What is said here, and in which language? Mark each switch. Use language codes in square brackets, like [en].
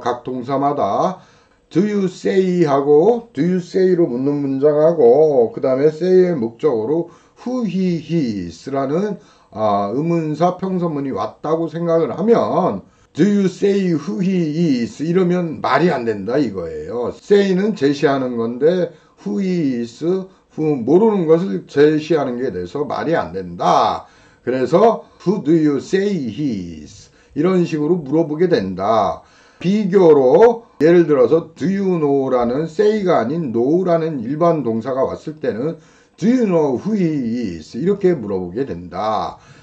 [ko] 각 동사마다 do you say 하고 do you say로 묻는 문장하고 그 다음에 say의 목적으로 who, he, his라는 의문사 평서문이 왔다고 생각을 하면 [en] do you say who he is [ko] 이러면 말이 안 된다 이거예요. say는 제시하는 건데 who he is, who 모르는 것을 제시하는 게 돼서 말이 안 된다. [en] 그래서 who do you say he is 이런 식으로 물어보게 된다. [ko] 비교로 예를 들어서 do you know라는 say가 아닌 know라는 일반 동사가 왔을 때는 [en] do you know who he is [ko] 이렇게 물어보게 된다.